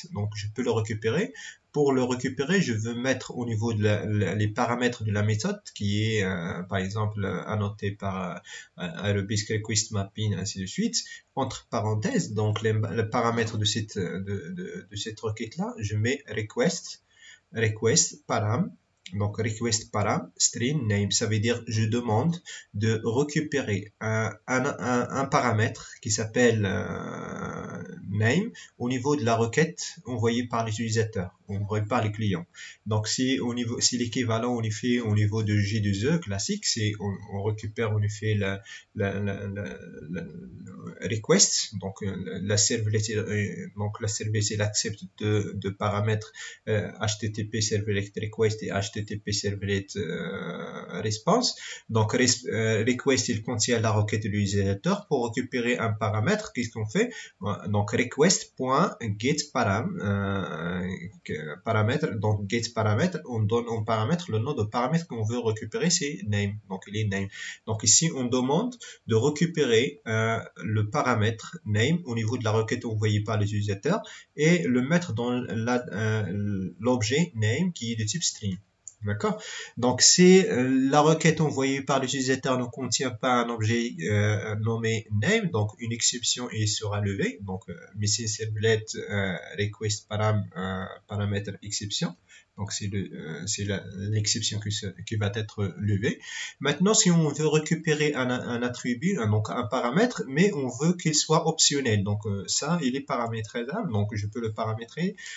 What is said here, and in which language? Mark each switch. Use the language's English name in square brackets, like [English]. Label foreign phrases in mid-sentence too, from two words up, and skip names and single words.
[French] Donc je peux le récupérer. Pour le récupérer, je veux mettre au niveau de les paramètres de la méthode qui est par exemple annoté par Arabesque [English] Request Mapping, [French] ainsi de suite, entre parenthèses. Donc les paramètres de cette requête-là, je mets [English] request param. Donc request param string name, [French] ça veut dire je demande de récupérer un paramètre qui s'appelle name au niveau de la requête envoyée par l'utilisateur, envoyée par les clients. Donc si l'équivalent on y fait au niveau de J2E classique, c'est on récupère on y fait la request, donc la servlet elle accepte de paramètres [English] HTTP servlet request [French] et [English] HTTP servlet response. [French] Donc request il contient la requête de l'utilisateur. Pour récupérer un paramètre, qu'est-ce qu'on fait? Donc request.getParam paramètre, donc getParamètre, on donne en paramètre le nom de paramètre qu'on veut récupérer, c'est name, donc il est name. Donc ici on demande de récupérer le paramètre name au niveau de la requête envoyée par l'utilisateur et le mettre dans l'objet name qui est de type string. D'accord? Donc, si la requête envoyée par l'utilisateur ne contient pas un objet nommé name, donc une exception sera levée. Donc, [English] message servlet request [French] paramètre exception. Donc, c'est l'exception qui va être levée. Maintenant, si on veut récupérer un attribut, donc un paramètre, mais on veut qu'il soit optionnel. Donc, ça, il est paramétrisable. Donc, je peux le paramétrer.